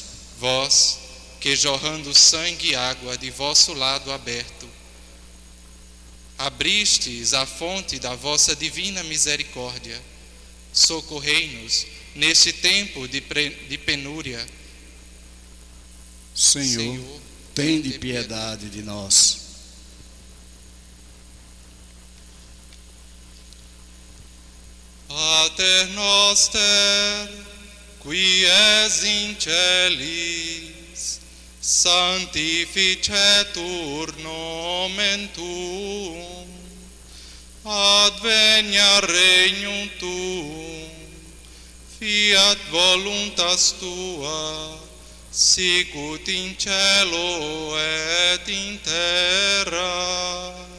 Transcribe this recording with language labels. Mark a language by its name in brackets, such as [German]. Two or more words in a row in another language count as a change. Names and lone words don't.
[Portuguese] Vós, que jorrando sangue e água de vosso lado aberto, abristes a fonte da vossa divina misericórdia, socorrei-nos neste tempo de penúria. Senhor, tende piedade de nós. [Latin] Pater noster, qui es in celis, sanctificetur nomen tuum, adveniat regnum tuum, fiat voluntas tua, sicut in cielo et in terra.